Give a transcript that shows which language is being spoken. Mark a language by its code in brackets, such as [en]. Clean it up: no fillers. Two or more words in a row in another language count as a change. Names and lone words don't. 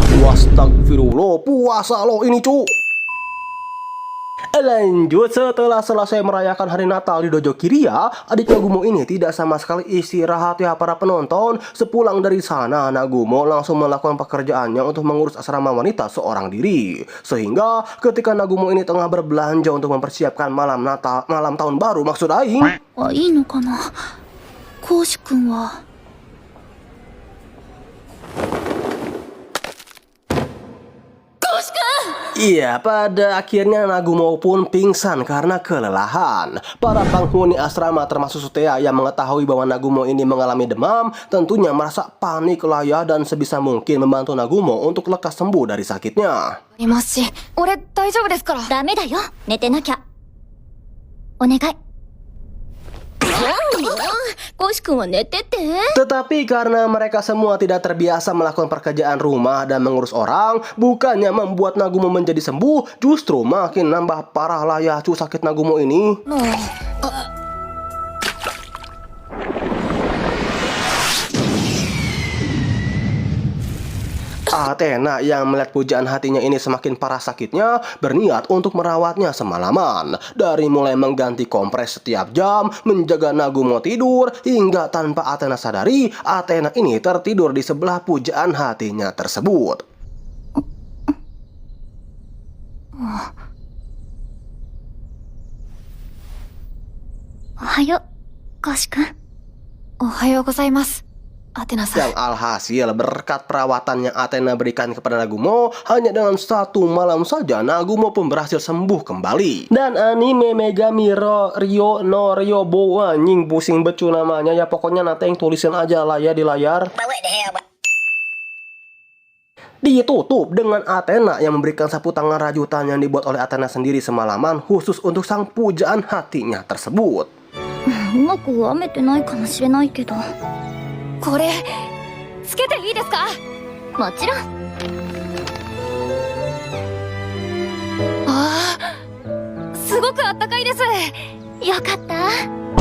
[id] Wastagfirullah, puasa lo ini cu. Lanjut, setelah selesai merayakan hari Natal di Dojo Kiria, adik Nagumo ini tidak sama sekali istirahat ya para penonton. Sepulang dari sana, Nagumo langsung melakukan pekerjaannya untuk mengurus asrama wanita seorang diri. Sehingga ketika Nagumo ini tengah berbelanja untuk mempersiapkan malam tahun baru maksud aing. [ja] いいのかなコウシ君は。 [id] Iya, pada akhirnya Nagumo pun pingsan karena kelelahan. Para penghuni asrama termasuk Sutea yang mengetahui bahwa Nagumo ini mengalami demam tentunya merasa panik lah ya, dan sebisa mungkin membantu Nagumo untuk lekas sembuh dari sakitnya. [ja] いますし、俺大丈夫ですから。ダメだよ、寝てなきゃ。お願い。コウシ君は寝てて。 [id] Tetapi karena mereka semua tidak terbiasa melakukan pekerjaan rumah dan mengurus orang, bukannya membuat Nagumo menjadi sembuh, justru makin nambah parah lah ya sakit Nagumo ini. Athena yang melihat pujaan hatinya ini semakin parah sakitnya, berniat untuk merawatnya semalaman. Dari mulai mengganti kompres setiap jam, menjaga Nagumo tidur, hingga tanpa Athena sadari, Athena ini tertidur di sebelah pujaan hatinya tersebut. [ja] Ohayo, Koshi-kun. おはようございます、アテナさん。 [id] Yang alhasil berkat perawatan yang Athena berikan kepada Nagumo, hanya dengan satu malam saja Nagumo pun berhasil sembuh kembali. Dan anime Megami Ryo no Ryobo, anjing pusing becu namanya ya, pokoknya nanti yang tulisin aja lah ya di layar. Ditutup dengan Athena yang memberikan sapu tangan rajutan yang dibuat oleh Athena sendiri semalaman khusus untuk sang pujaan hatinya tersebut. [ja] うまく編めてないかもしれないけど。これつけていいですか？もちろん。ああ、すごくあったかいです。よかった。